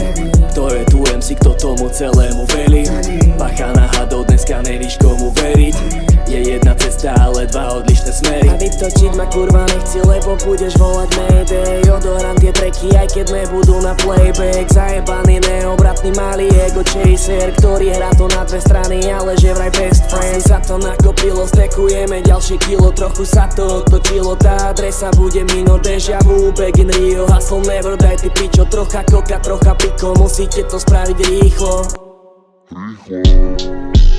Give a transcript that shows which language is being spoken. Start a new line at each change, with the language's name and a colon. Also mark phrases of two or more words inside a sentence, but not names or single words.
Slovak: Kto je tu MC, kto tomu celému velí. Bacha na hadov, dneska nevíš komu veriť. Je jedna cesta, ale dva odlišné smery. A vytočiť ma kurva nechci, lebo budeš volať Mayday. Odohrám tie tracky, aj keď nebudú na playback. Zajebaný, neobratný, malý
English: ego chaser,
Slovak: ktorý hrá to na dve strany, ale že vraj
English: best friend.
Slovak: Sa to nakopilo, stekujeme ďalšie kilo. Trochu sa to otočilo, tá adresa bude mino.
English: Deja vu, back in Rio, hustle never die,
Slovak: ty pičo. Trocha koka, trocha piko, musíte to spraviť rýchlo.